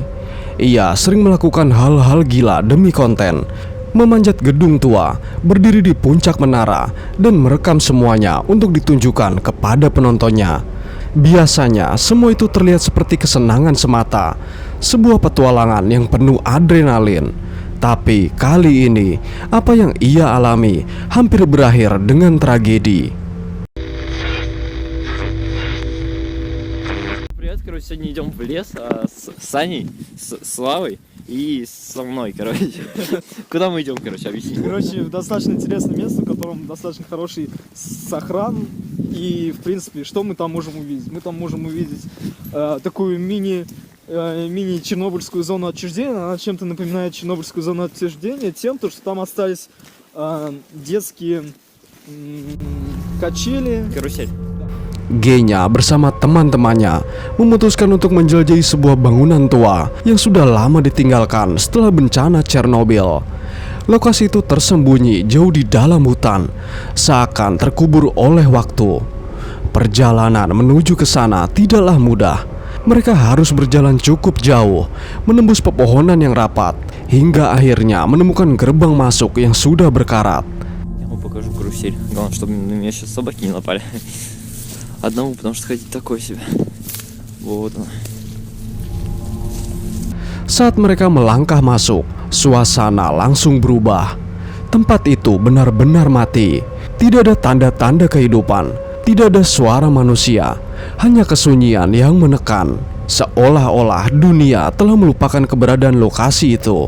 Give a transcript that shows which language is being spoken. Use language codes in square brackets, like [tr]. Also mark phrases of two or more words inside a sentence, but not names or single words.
[id] Ia sering melakukan hal-hal gila demi konten, memanjat gedung tua, berdiri di puncak menara, dan merekam semuanya untuk ditunjukkan kepada penontonnya. Biasanya semua itu terlihat seperti kesenangan semata, sebuah petualangan yang penuh adrenalin. Tapi kali ini, apa yang ia alami hampir berakhir dengan tragedi. [ru] Привет, короче, сегодня идем в лес с Саней, с Славой и со мной, короче. Куда мы идем, короче, объясни. Короче, достаточно интересное место, в котором достаточно хороший сохран. И, в принципе, что мы там можем увидеть? Мы там можем увидеть такую мини-чернобыльскую зону отчуждения. Она чем-то напоминает чернобыльскую зону отчуждения тем, что там остались детские качели. Карусель. [id] Genya bersama teman-temannya memutuskan untuk menjelajahi sebuah bangunan tua yang sudah lama ditinggalkan setelah bencana Chernobyl. Lokasi itu tersembunyi jauh di dalam hutan, seakan terkubur oleh waktu. Perjalanan menuju ke sana tidaklah mudah. Mereka harus berjalan cukup jauh, menembus pepohonan yang rapat, hingga akhirnya menemukan gerbang masuk yang sudah berkarat. [ru] Я вам покажу карусель. Главное, чтобы на меня сейчас собаки не напали. Одному, потому что ходить такое себе. Вот он. [id] Saat mereka melangkah masuk, suasana langsung berubah. Tempat itu benar-benar mati. Tidak ada tanda-tanda kehidupan. Tidak ada suara manusia. Hanya kesunyian yang menekan. Seolah-olah dunia telah melupakan keberadaan lokasi itu.